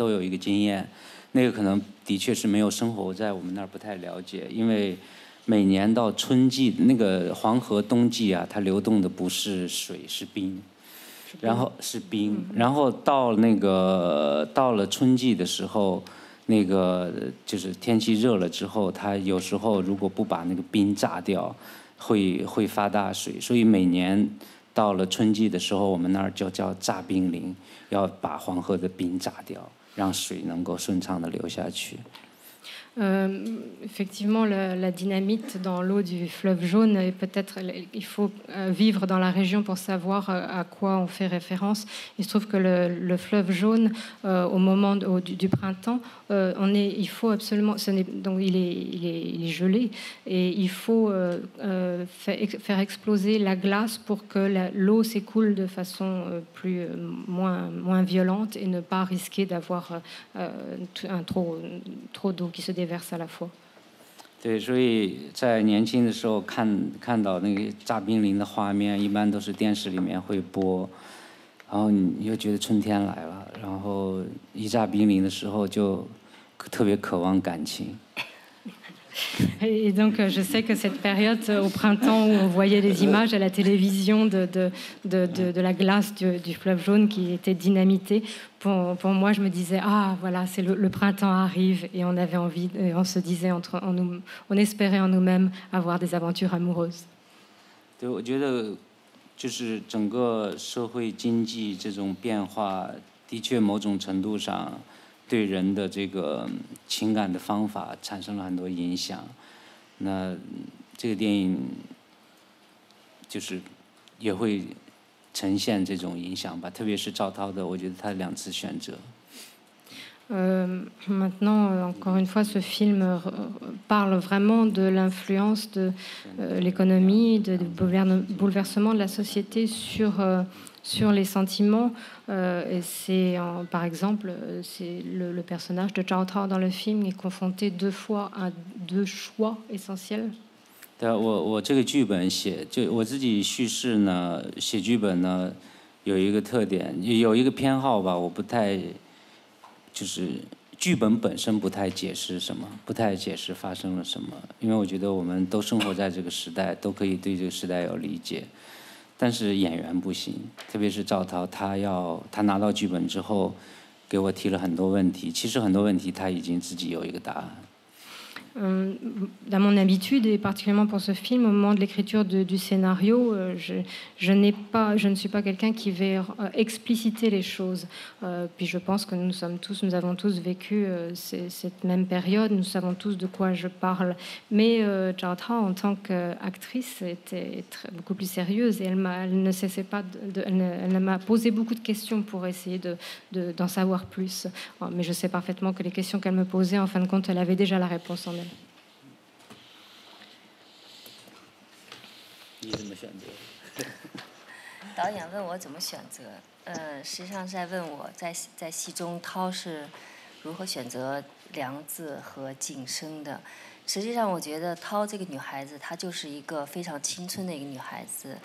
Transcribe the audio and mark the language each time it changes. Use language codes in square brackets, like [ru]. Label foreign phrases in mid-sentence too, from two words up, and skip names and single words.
[zh] 都有一个经验，那个可能的确是没有生活在我们那儿不太了解，因为每年到春季，那个黄河冬季啊，它流动的不是水，是冰，然后是冰，然后到了春季的时候，那个就是天气热了之后，它有时候如果不把那个冰炸掉。会发大水，所以每年到了春季的时候，我们那儿就叫炸冰凌，要把黄河的冰炸掉，让水能够顺畅地流下去。 [fr] Effectivement, la dynamite dans l'eau du fleuve jaune, et peut-être il faut vivre dans la région pour savoir à quoi on fait référence. Il se trouve que le fleuve jaune, au moment du printemps, il faut absolument, donc il est gelé, et il faut faire exploser la glace pour que l'eau s'écoule de façon moins violente et ne pas risquer d'avoir trop d'eau qui se déverse à la fois. [zh] 对，所以在年轻的时候看到那个炸冰凌的画面，一般都是电视里面会播，然后你又觉得春天来了，然后一炸冰凌的时候就特别渴望感情。 [fr] Et donc, je sais que cette période, au printemps, où on voyait les images à la télévision de la glace du fleuve jaune qui était dynamitée, pour moi, je me disais, ah, voilà, c'est le printemps arrive, et on avait envie, et on se disait, on espérait en nous-mêmes avoir des aventures amoureuses. [zh] 对，我觉得就是整个社会经济这种变化，的确某种程度上。对人的这个情感的方法产生了很多影响，那这个电影就是也会呈现这种影响吧，特别是赵涛的，我觉得他2次选择。 [fr] Maintenant, encore une fois, ce film parle vraiment de l'influence de l'économie, du bouleversement de la société sur les sentiments. Et par exemple, c'est le personnage de Zhao Tao dans le film est confronté 2 fois à 2 choix essentiels. [zh] 对，我这个剧本就我自己叙事呢，写剧本呢，有一个特点，有一个偏好吧，我不太。就是剧本本身不太解释什么，不太解释发生了什么，因为我觉得我们都生活在这个时代，都可以对这个时代有理解，但是演员不行，特别是赵涛，他拿到剧本之后，给我提了很多问题，其实很多问题他已经自己有一个答案。 [fr] dans mon habitude, et particulièrement pour ce film, au moment de l'écriture du scénario, je ne suis pas quelqu'un qui va expliciter les choses. Puis je pense que nous avons tous vécu cette même période, nous savons tous de quoi je parle. Mais Zhao Tao, en tant qu'actrice, était beaucoup plus sérieuse et elle ne cessait pas, elle m'a posé beaucoup de questions pour essayer d'en savoir plus. Mais je sais parfaitement que les questions qu'elle me posait, en fin de compte, elle avait déjà la réponse en elle. [zh] 你怎么选择？导演问我怎么选择，实际上是在问我在戏中涛是如何选择梁子和晋升的。实际上，我觉得涛这个女孩子，她就是一个非常青春的一个女孩子。